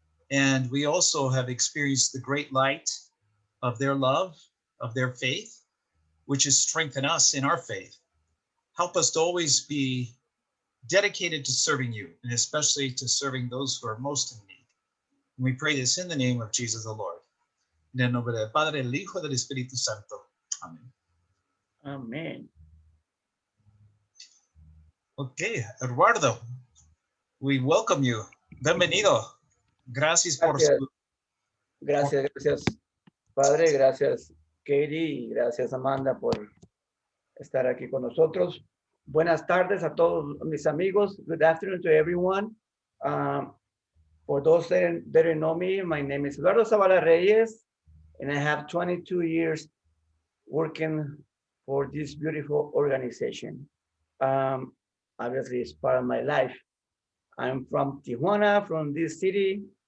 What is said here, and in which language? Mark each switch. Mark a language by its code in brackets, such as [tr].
[en] And we also have experienced the great light of their love, of their faith, which has strengthened us in our faith. Help us to always be dedicated to serving you, and especially to serving those who are most in need. And we pray this in the name of Jesus the Lord. [es] En el nombre del Padre, del Hijo, del Espíritu Santo. [en] Amen. Amen. Okay, Eduardo, we welcome you. Bienvenido. [es] Gracias por su... Gracias, Padre. Gracias, Katie. Y gracias, Amanda, por estar aquí con nosotros. Buenas tardes a todos mis amigos. [en] Good afternoon to everyone. For those that don't know me, my name is Eduardo Zavala Reyes, and I have 22 years working for this beautiful organization. Obviously, it's part of my life. I'm from Tijuana, from this city.